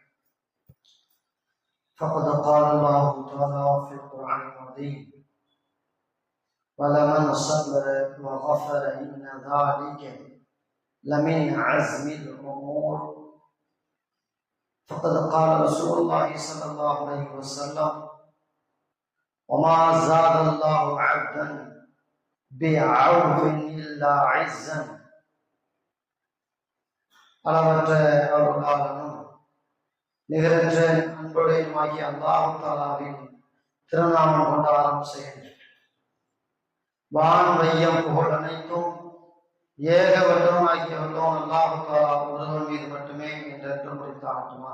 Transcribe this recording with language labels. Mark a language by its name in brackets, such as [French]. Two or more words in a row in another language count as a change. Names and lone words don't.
[Arabic] فقد قال الله تعالى في القرآن العظيم: ولمن صبر وغفر إن ذلك لمن عزم الأمور. فقد قال رسول الله صلى الله عليه وسلم: وما زاد الله عبدا بعوف إلا عزا. [Tamil] அளவற்ற அருளாளனும் நிகரற்ற அன்புடையுமாகிய அல்லாஹ் தஆலாவின் திருநாமம் கொண்டு ஆரம்பம் செய்கின்றேன். வான் வையம் புகழ் அனைத்தும் ஏகவல்லம் ஆகிய வல்லோன் அல்லாஹ் தஆலா ஒருவன் மீது மட்டுமே என்றென்றும் முடித்தாட்டுமா.